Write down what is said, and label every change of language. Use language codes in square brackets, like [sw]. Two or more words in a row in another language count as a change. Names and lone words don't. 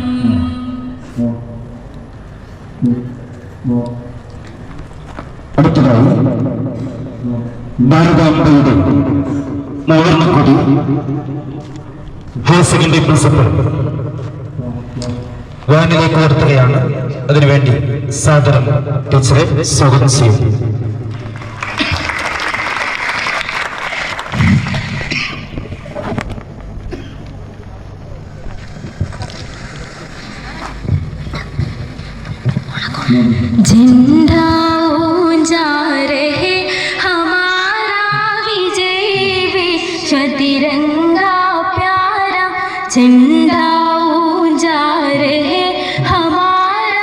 [ml] അടുത്തതായി ഭാരതാംബയുടെ മൂവർണ്ണക്കൊടി [en] higher secondary principal [ml] വാനിലേക്ക് ഉയർത്തുകയാണ്. അതിനുവേണ്ടി സാദരം ടീച്ചറെ സ്വാഗതം ചെയ്യും. [hi] झंडा ऊंचा रहे हमारा विजय विश्व तिरंगा प्यारा झंडा ऊंचा रहे हमारा